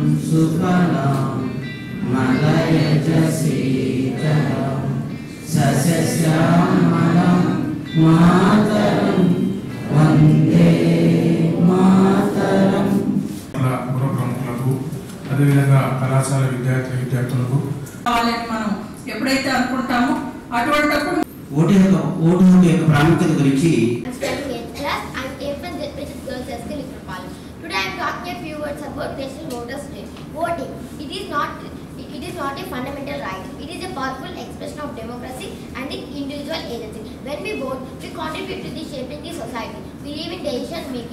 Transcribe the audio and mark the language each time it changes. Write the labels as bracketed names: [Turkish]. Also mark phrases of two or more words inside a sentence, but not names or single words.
[Sanskrit] सुफलम मलयज शीतलम सस्यश्यामलं मातरं वंदे मातरं। [Telugu] ప్రముఖులకు అదేవిధంగా కళాశాల విద్యార్థులకు మనం ఎప్పుడైతే అనుకుంటామో అటువంటిప్పుడు ఓటు యొక్క ప్రాముఖ్యత గురించి [English] Today I am talking a few words about National Voters Day. Voting. It is not a fundamental right. It is a powerful expression of democracy and its individual agency. When we vote, we contribute to the shaping the society. We live in decision making.